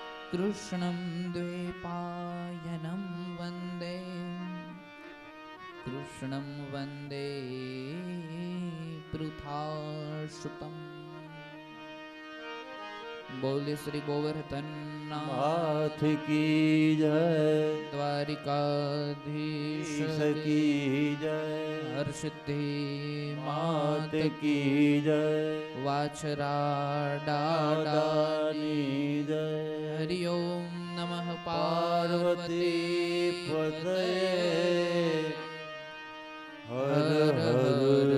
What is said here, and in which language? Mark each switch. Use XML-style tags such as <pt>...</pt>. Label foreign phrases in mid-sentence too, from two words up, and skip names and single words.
<sa>कृष्णं द्वैपायनं वन्दे कृष्णं वन्दे पृथासुतम्</sa> <hi>बोले श्री गोवर्धन नाथ की जय, द्वारिकाधीश की जय, हर्षिद्धि मात मात की जय, वाछराडानी जय।</hi> <sa>हरि ओम नमः पार्वती पार्वती पतये हर हर हर हर</sa>